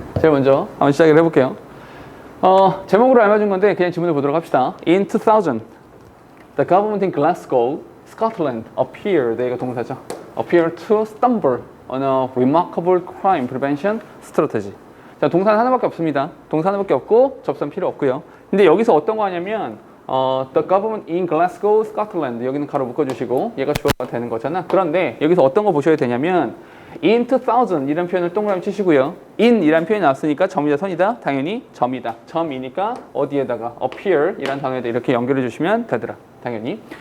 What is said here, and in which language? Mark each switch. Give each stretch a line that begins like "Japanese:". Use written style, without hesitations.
Korean: 제일 먼저 한번 시작을 해볼게요. 제목으로 알려준 건데 그냥 지문을 보도록 합시다.
English: In 2000, the government in Glasgow, Scotland appeared,
Korean: 이거 동사죠.
English: appeared to stumble on a remarkable crime prevention strategy.
Korean: 자, 동사는 하나밖에 없습니다. 동사 하나밖에 없고 접수는 필요 없고요. 근데 여기서 어떤 거 하냐면
English: the government in Glasgow, Scotland,
Korean: 여기는 가로 묶어주시고 얘가 주어가 되는 거잖아. 그런데 여기서 어떤 거 보셔야 되냐면
English: in 2000
Korean: 이런 표현을 동그라미 치시고요. in 이란 표현이 나왔으니까 점이다 선이다? 당연히 점이다. 점이니까 어디에다가 appear 이란 단어에다 이렇게 연결해 주시면 되더라. 당연히.